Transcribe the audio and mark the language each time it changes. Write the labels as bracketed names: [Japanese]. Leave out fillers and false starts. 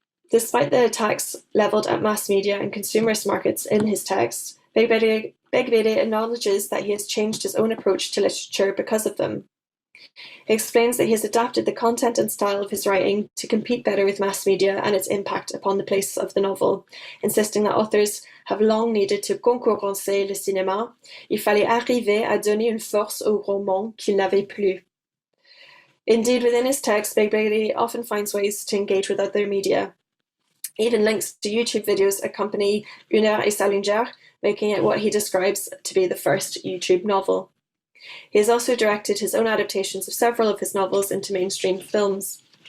[English] Despite the attacks levelled at mass media and consumerist markets in his text, Big Betty acknowledges that he has changed his own approach to literature because of them. He explains that he has adapted the content and style of his writing to compete better with mass media and its impact upon the place of the novel, insisting that authors have long needed to [French] concurrencer le cinéma. Il fallait arriver à donner une force au roman qu'il n'avait plus. [English] Indeed, within his text, Big Betty often finds ways to engage with other media. Even links to YouTube videos accompany Une heure et sa lingère, making it what he describes to be the first YouTube novel. He has also directed his own adaptations of several of his novels into mainstream films.